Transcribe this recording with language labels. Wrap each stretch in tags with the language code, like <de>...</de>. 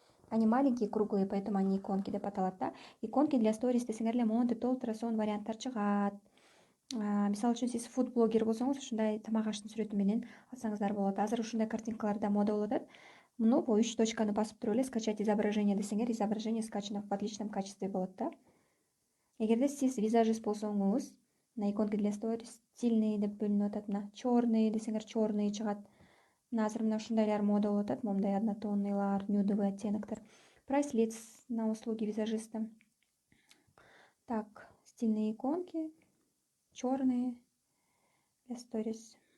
<ru>Они маленькие, круглые, поэтому они иконки деп аталат да.</ru> <ky>Иконки для stories десеңер эле монтип толтура сонун варианттар чыгат. Мисалы үчүн сиз фуд блогер болсоңуз, ушундай тамак аштын сүрөтү менен алсаңыздар болот. Азыр ушундай картинкалар да мода болуп атат. Муну бул 3 точканы басып туруп эле скачать изображение десеңер, изображение скачано в отличном качестве болот да. Эгерде сиз визажист болсоңуз, мына иконки для stories стильный деп бөлүнүп атат. Мына черный десеңер, черный чыгат. Мына азыр мына ушундайлар мода болуп атат, моундай однотонныйлар, нюдовый оттеноктор.</ky> <ru>Прайс-лист на услуги визажиста. Так, стильные иконки, черные для stories.</ru>